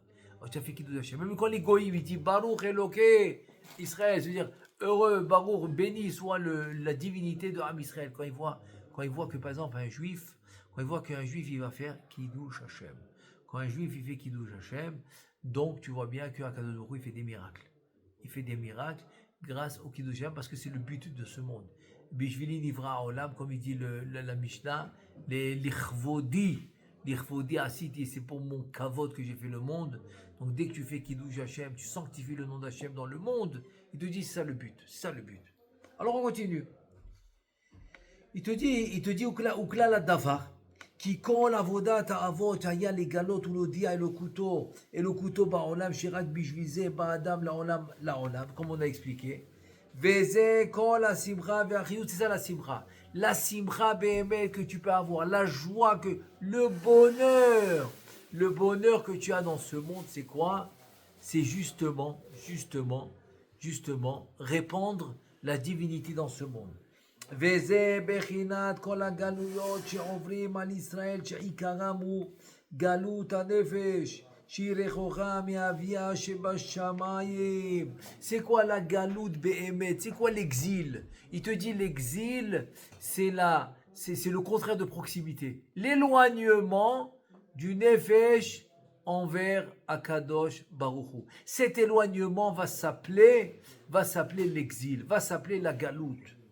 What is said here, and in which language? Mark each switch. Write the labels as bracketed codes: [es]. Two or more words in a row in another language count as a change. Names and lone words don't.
[fr] Oh, tu as fait [he] קידוש השם. [fr] Même quand les goïms ils disent [he] ברוך אלוקי ישראל, [fr] c'est-à-dire heureux, Baruch, béni soit la divinité de Ham Israël. Quand ils voient que par exemple quand ils voient qu'un juif il va faire [he] קידוש השם. [fr] Quand un juif il fait [he] קידוש השם, [fr] donc tu vois bien qu' [he] הקדוש ברוך הוא [fr] il fait des miracles. Il fait des miracles grâce au [he] קידוש השם [fr] parce que c'est le but de ce monde. [he] בשבילי נברא עולם, [fr] comme il dit la Mishnah, [he] לכבודי עשיתי, [fr] c'est pour mon kavod que j'ai fait le monde. Donc dès que tu fais [he] קידוש השם, [fr] tu sanctifies le nom d'Hashem dans le monde, il te dit c'est ça le but, c'est ça le but. Alors on continue. Il te dit [he] וכלל לדבר. כי כל עבודת האבות היה לגלות ולהודיע אלוקותו בעולם שרק בשביל זה בא אדם לעולם, [fr] comme on a expliqué. [he] וזה כל השמחה והחיות, [fr] c'est ça la simcha. La simcha באמת que tu peux avoir, la joie, le bonheur que tu as dans ce monde, c'est quoi? C'est justement répandre la divinité dans ce monde. [he] וזה בחינת כל הגלויות שעוברים על ישראל שעיקרם הוא גלות הנפש שהיא רחוקה מאביה שבשמיים. [fr] C'est quoi la galoute באמת? C'est quoi l'exil? Il te dit l'exil, c'est le contraire de proximité. L'éloignement du nefesh envers [he] הקדוש ברוך הוא. [fr] Cet éloignement va s'appeler l'exil, va s'appeler la galoute.